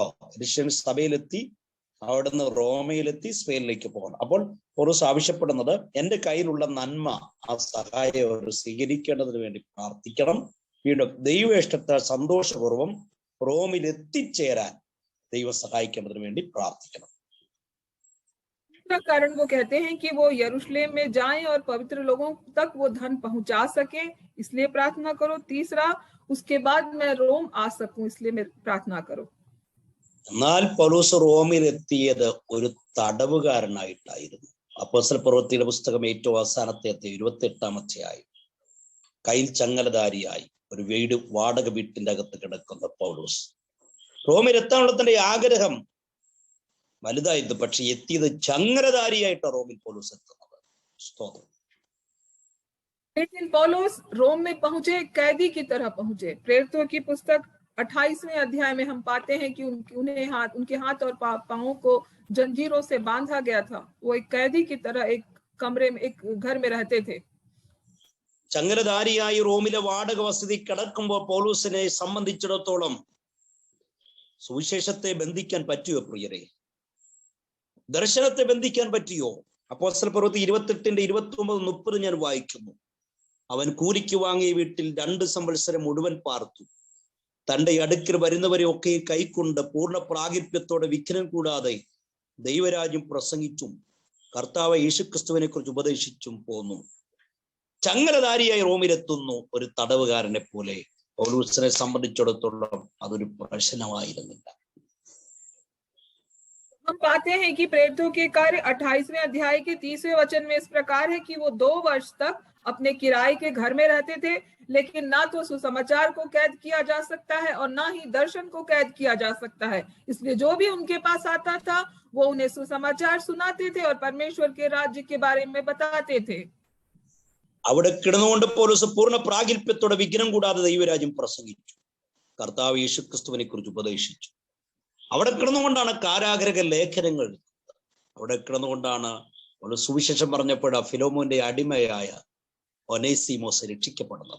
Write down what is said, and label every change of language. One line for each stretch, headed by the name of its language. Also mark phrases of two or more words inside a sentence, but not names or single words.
Malayalam: യെരൂശലേം സഭയിലെത്തി അവിടുന്ന് റോമയിലെത്തി സ്പെയിനിലേക്ക് പോകണം. അപ്പോൾ പൗലോസ് ആവശ്യപ്പെടുന്നത് എന്റെ കയ്യിലുള്ള നന്മ, ആ സഹായം അവർ സ്വീകരിക്കേണ്ടതിന് വേണ്ടി പ്രാർത്ഥിക്കണം. വീണ്ടും ദൈവ ഇഷ്ടത്തെ സന്തോഷപൂർവം റോമിൽ എത്തിച്ചേരാൻ ദൈവം സഹായിക്കേണ്ടതിന് വേണ്ടി പ്രാർത്ഥിക്കണം.
Hindi: दूसरा कारण वो कहते हैं कि वो यरूशलेम में जाएं और पवित्र लोगों तक वो धन पहुंचा सके, इसलिए प्रार्थना करो. तीसरा, उसके बाद मैं रोम आ सकूं, इसलिए मैं प्रार्थना करो.
Malayalam: എന്നാൽ പൗലോസ് റോമിൽ എത്തിയത് ഒരു തടവുകാരനായിട്ടായിരുന്നു. അപ്പോസ്തല പ്രവൃത്തിയുടെ പുസ്തകം ഏറ്റവും അവസാനത്തെ 28-ാം അധ്യായം. കയ്യിൽ ചങ്ങലധാരിയായി ഒരു വാടക വീട്ടിന്റെ അകത്ത് കിടക്കുന്ന പൗലോസ് റോമിൽ എത്താനുള്ള തന്റെ ആഗ്രഹം വലുതായിരുന്നു. പക്ഷെ എത്തിയത് ചങ്ങലധാരിയായിട്ട് റോമിൽ പൗലോസ് എത്തുന്നത്. സ്തോത്രം.
Hindi: लेकिन पौलुस रोम में पहुंचे, कैदी की तरह पहुंचे. प्रेरितों की पुस्तक 28वें अध्याय में हम पाते हैं कि उनके हाथ और पांवों को जंजीरों से बांधा गया था. वो एक कैदी की तरह एक कमरे में, एक घर में रहते थे.
Malayalam: ചങ്ങലധാരിയായി റോമിലെ വാടക വസതി കിടക്കുമ്പോൾ പൗലോസിനെ സംബന്ധിച്ചിടത്തോളം സുവിശേഷത്തെ ബന്ധിക്കാൻ പറ്റുമോ പ്രിയരെ? ദർശനത്തെ ബന്ധിക്കാൻ പറ്റിയോ? അപ്പോസ്തല പ്രവൃത്തി 28-ന്റെ 29-30 ഞാൻ വായിക്കുന്നു. അവൻ കൂലിക്ക് വാങ്ങിയ വീട്ടിൽ 2 സംവത്സരം മുഴുവൻ പാർത്തു. തന്റെ അടുക്കൽ വരുന്നവരെ ഒക്കെ കൈക്കൊണ്ട് പൂർണ്ണ പ്രാഗൽഭ്യത്തോടെ വിഘ്നം കൂടാതെ ദൈവരാജ്യം പ്രസംഗിച്ചും കർത്താവ് യേശുക്രിസ്തുവിനെ കുറിച്ച് ഉപദേശിച്ചും പോന്നു. ചങ്ങലധാരിയായി റോമിലെത്തുന്നു ഒരു തടവുകാരനെ പോലെ. പൗലോസിനെ സംബന്ധിച്ചിടത്തോളം അതൊരു പ്രശ്നമായിരുന്നില്ല.
Hindi: हम पाते हैं कि प्रेरितों के कार्य 28वें अध्याय के 30वें वचन में इस प्रकार है कि वो 2 वर्ष तक अपने किराए के घर में रहते थे, लेकिन ना तो सुसमाचार को कैद किया जा सकता है और ना ही दर्शन को कैद किया जा सकता है। इसलिए जो भी उनके पास आता था वो उन्हें सुसमाचार सुनाते थे और परमेश्वर के राज्य के बारे में बताते थे।
Malayalam: അവിടെ കിടന്നുകൊണ്ട് പൗലോസ് പൂർണ്ണ പ്രാഗൽഭ്യത്തോടെ വിഘ്നം കൂടാതെ ദൈവരാജ്യം പ്രസംഗിച്ചു, കർത്താവ് യേശുക്രിസ്തുവിനെ കുറിച്ച് ഉപദേശിച്ചു. അവിടെ കിടന്നുകൊണ്ടാണ് കാരാഗ്രഹ ലേഖനങ്ങൾ എഴുതുന്നത്. അവിടെ കിടന്നുകൊണ്ടാണ് ഒരു സുവിശേഷം പറഞ്ഞപ്പോൾ ഫിലോമോന്റെ അടിമയായ ഒനേസിമോസ് രക്ഷിക്കപ്പെടുന്നത്.